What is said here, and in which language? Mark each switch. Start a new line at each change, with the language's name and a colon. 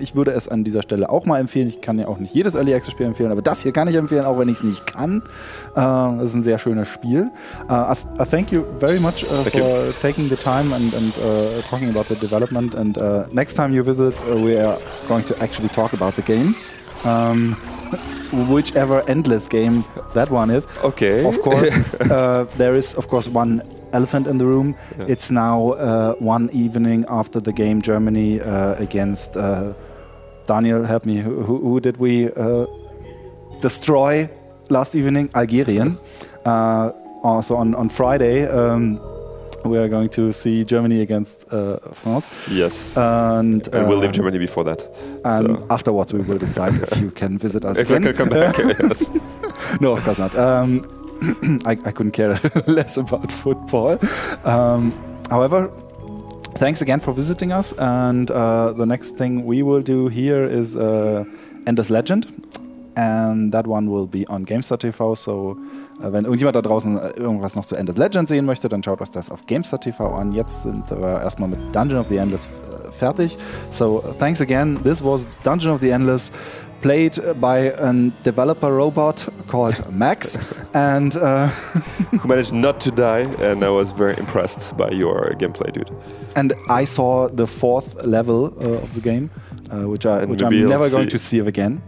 German: Ich würde es an dieser Stelle auch mal empfehlen. Ich kann ja auch nicht jedes Early Access Spiel empfehlen, aber das hier kann ich empfehlen, auch wenn ich es nicht kann. Das ist ein sehr schönes Spiel.
English: I thank you very much for taking the time and talking about the development. And next time you visit, we are going to actually talk about the game. Whichever endless game that one is. Okay. Of course, there is of course one elephant in the room. Yeah. It's now one evening after the game Germany against Daniel, help me, who did we destroy last evening? Algerien. Also on Friday we are going to see Germany against France. Yes. And we'll leave Germany before that. And so afterwards we will decide if you can visit us again. If I can come back, yes. No, of course not. I couldn't care less about football. However, thanks again for visiting us. And the next thing we will do here is Endless Legend. And that one will be on GameStar.tv.
German: So, wenn irgendjemand da draußen irgendwas noch zu Endless Legend sehen möchte, dann schaut euch das auf GameStar.tv an. Jetzt sind wir erstmal mit Dungeon of the Endless fertig.
English: So, thanks again. This was Dungeon of the Endless, played by a developer robot called Max, and who managed not to die, and I was very impressed by your gameplay, dude. And I saw the 4th level of the game, which I'm never going to see again.